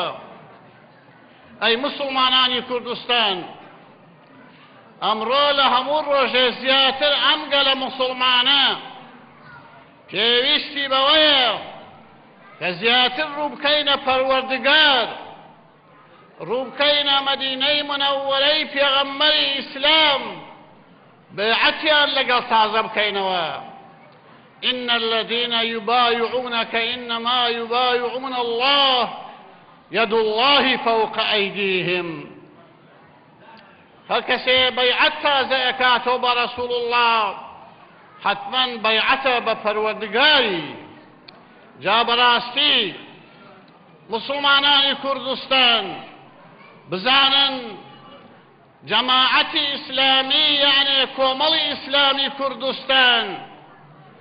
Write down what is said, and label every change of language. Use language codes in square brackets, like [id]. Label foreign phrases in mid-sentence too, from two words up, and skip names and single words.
[ckb] ئەی مسلمانانی کوردستان، ئەمڕۆ لە هەموو ڕۆژێ زیاتر ئەم گەلە مسلمانە پێویستی بەوەیە کە زیاتر ڕووبکەینە پەروەردگار، ڕووبکەینە مەدینەی منەووەرەی پێغەمبەری ئیسلام، بەیعەتیان لەگەڵ تازە بکەینەوە. [ar] إن الذين يبايعونك إنما يبايعون الله يد الله فوق أيديهم. [ckb] هەرکەسێ بەیعەت تازە ئەکاتەوە بە رەسوڵ الله حتما بەیعەتە بە پەروەردگاری. جا بەڕاستی مسلمانانی کوردستان بزانن جەماعەتی ئیسلامی یعنی کۆمەڵی ئیسلامی کوردستان